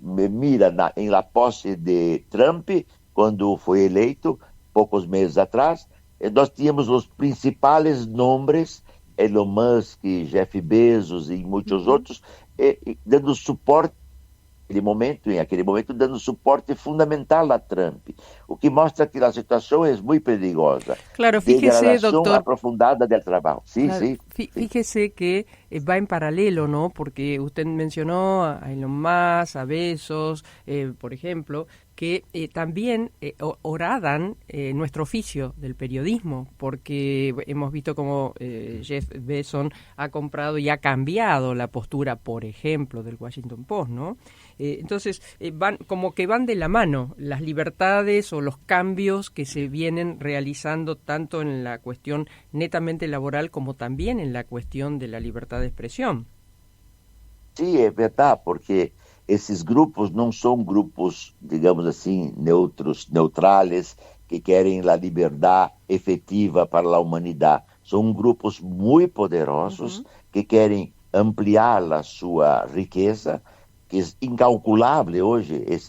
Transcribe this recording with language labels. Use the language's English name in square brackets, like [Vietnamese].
[Portuguese] Mira em la posse de Trump, quando foi eleito, poucos meses atrás, nós tínhamos os principais nomes, Elon Musk, Jeff Bezos e muitos outros, dando suporte em aquele momento, dando suporte fundamental a Trump, o que mostra que a situação é muito perigosa. [Spanish] Claro, fíjese, doctor, aprofundada del trabajo. Sí, claro, sí. Fíjese que va en paralelo, ¿no? Porque usted mencionó a Elon Musk, a Bezos, por ejemplo, que también horadan nuestro oficio del periodismo, porque hemos visto cómo Jeff Bezos ha comprado y ha cambiado la postura, por ejemplo, del Washington Post, ¿no? Entonces, van de la mano las libertades o los cambios que se vienen realizando tanto en la cuestión netamente laboral como también en la cuestión de la libertad de expresión. Sí, es verdad, [Portuguese] porque esses grupos não são grupos, digamos assim, neutrales, que querem a liberdade efetiva para a humanidade. São grupos muito poderosos que querem ampliar a sua riqueza, que é incalculável hoje.